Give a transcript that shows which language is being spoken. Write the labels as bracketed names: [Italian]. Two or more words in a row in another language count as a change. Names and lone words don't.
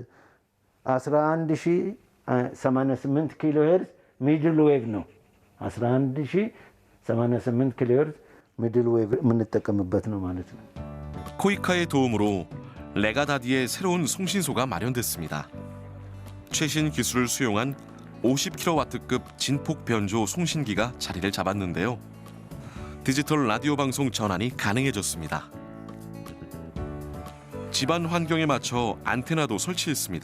[Amharic] 11088 [English] kilo hertz middle wave [Amharic] ነው። 11088 [English] kilo hertz middle wave [Amharic] የምንጠቀምበት ነው ማለት ነው። [Korean] 코이카의 도움으로 레가다디의 새로운 송신소가 마련됐습니다. 최신 기술을 수용한 50kW급 진폭 변조 송신기가 자리를 잡았는데요. 디지털 라디오 방송 전환이 가능해졌습니다. 집안 환경에 맞춰 안테나도 설치했습니다.